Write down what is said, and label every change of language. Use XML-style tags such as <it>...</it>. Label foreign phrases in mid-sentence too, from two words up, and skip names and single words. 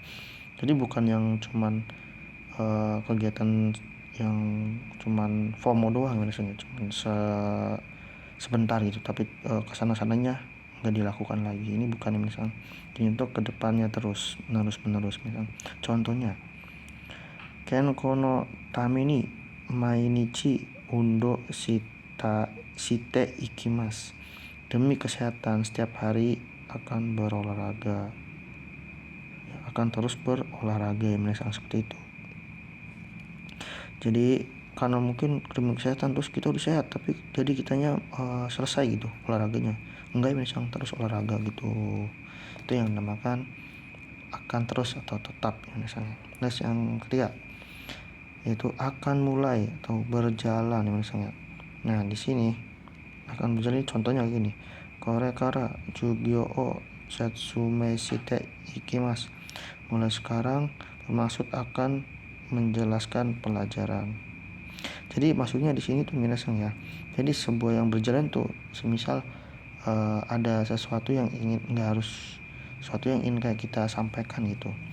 <id>Jadi bukan yang cuman kegiatan yang cuman FOMO doang minasangnya, cuman sebentar gitu, tapi kesana-sananya nggak dilakukan lagi. Ini bukan misalnya, ini untuk kedepannya terus menerus misalnya. Contohnya,</id> <ja>健康のために毎日運動していきます,</ja> <id>demi kesehatan setiap hari akan berolahraga, akan terus berolahraga ya misalnya seperti itu. Jadi karena mungkin demi kesehatan terus kita udah sehat, tapi jadi kitanya selesai gitu olahraganya, enggak misalnya terus olahraga gitu. Itu yang dinamakan akan terus atau tetap misalnya. Nah yang ketiga yaitu akan mulai atau berjalan misalnya. Nah di sini akan berjalan, contohnya gini,</id> <ja>これから授業を説明していきます,</ja> <id>mulai sekarang bermaksud akan menjelaskan pelajaran. Jadi maksudnya di sini tuh minasang ya. Jadi sebuah yang berjalan tuh semisal ada sesuatu yang ingin kayak kita sampaikan gitu.</id>